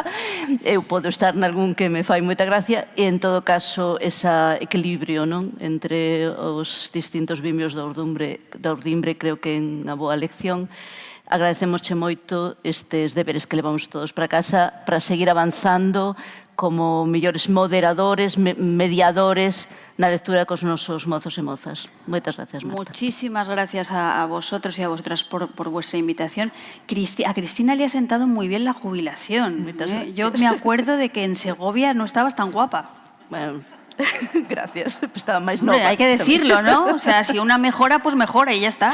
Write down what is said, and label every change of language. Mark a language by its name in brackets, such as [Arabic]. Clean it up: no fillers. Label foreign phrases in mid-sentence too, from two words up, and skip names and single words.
[Galician] Eu podo estar nalgún que me fai moita gracia, e en todo caso ese equilibrio, non, entre os distintos vimios da urdimbre creo que é unha boa lección. Agradecemosche moito estes deberes que levamos todos para casa para seguir avanzando como mellores moderadores, mediadores na lectura cos nosos mozos e mozas. Moitas gracias, Marta. [Spanish] Muchísimas gracias a vosotros y a vosotras por vuestra invitación. A Cristina le ha sentado muy bien la jubilación. Yo me acuerdo de que en Segovia no estabas tan guapa. [Galician] Bueno, gracias. Estaba máis nova. [Spanish] Hombre, hay que decirlo, ¿no? O sea, si una mejora, pues mejora y ya está.